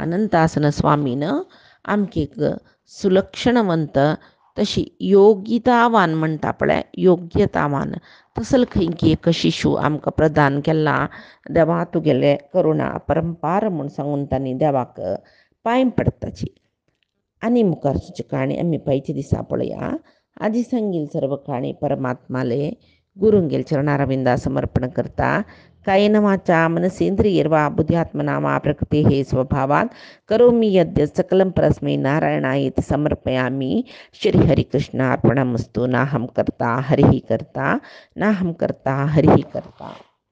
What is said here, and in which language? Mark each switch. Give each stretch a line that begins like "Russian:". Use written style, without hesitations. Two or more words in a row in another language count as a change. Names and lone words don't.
Konkani: अनंतासन स्वामीन आमकां एक सुलक्षणवंत तशी योगितावान म्हणटा पळय योग्यतावान तसल खंयची एक शिशू आमकां प्रदान केला. देवा तुगेले करुणा परंपार म्हूण सांगून तांणी देवाक पांय पडताची. आनी मुखार सुची काणी आमी पयच्या दिसा पळया. आदी सांगील सर्व काणी परमात्माले गुरुंगेल चरणारविंदा समर्पण करता.
Sanskrit: कायेन वाचा मनसेंद्रियैर्वा बुद्ध्यात्मना वा प्रकृतेः स्वभावात् करोमि यद्यत् सकलं परस्मै नारायणायेति समर्पयामि. श्रीहरिकृष्णार्पणमस्तु. नाहं कर्ता हरिः कर्ता नाहं कर्ता हरिः कर्ता.